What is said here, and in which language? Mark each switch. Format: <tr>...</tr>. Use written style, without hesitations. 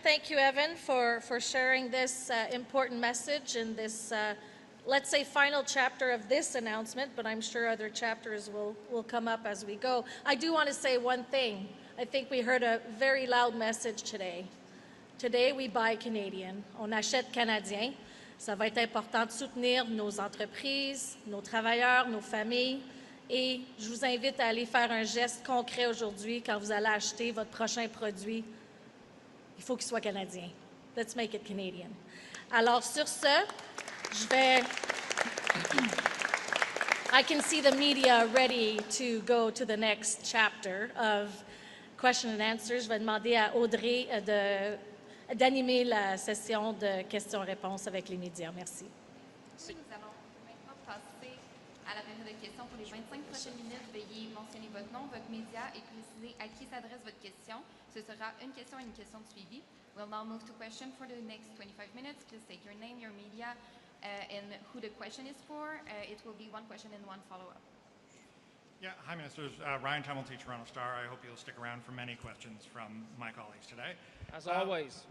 <en>Thank you, Evan, for sharing this important message in this, let's say, final chapter of this announcement, but I'm sure other chapters will come up as we go. I do want to say one thing. I think we heard a very loud message today. Today, we buy Canadian.</en> <fr>On achète canadien. Ça va être important de soutenir nos entreprises, nos travailleurs, nos familles. Et je vous invite à aller faire un geste concret aujourd'hui quand vous allez acheter votre prochain produit. Il faut qu'il soit canadien.</fr> <en>Let's make it Canadian.</en> <fr>Alors, sur ce, je vais...</fr> <en>I can see the media ready to go to the next chapter of question and answers.</en> <fr>Je vais demander à Audrey d'animer la session de questions-réponses avec les médias. Merci. Nous allons maintenant passer à la période de questions. questions pour les 25 prochaines minutes. Veuillez mentionner votre nom, votre média et préciser à qui s'adresse votre question. Ce sera une question et une question de suivi.</fr> <en>We'll now move to question for the next 25 minutes. Please state your name, your media, and who the question is for. It will be one question and one follow-up. Yeah, hi, Ministers. Ryan Tumulty, Toronto Star. I hope you'll stick around for many questions from my colleagues today. As always.</en>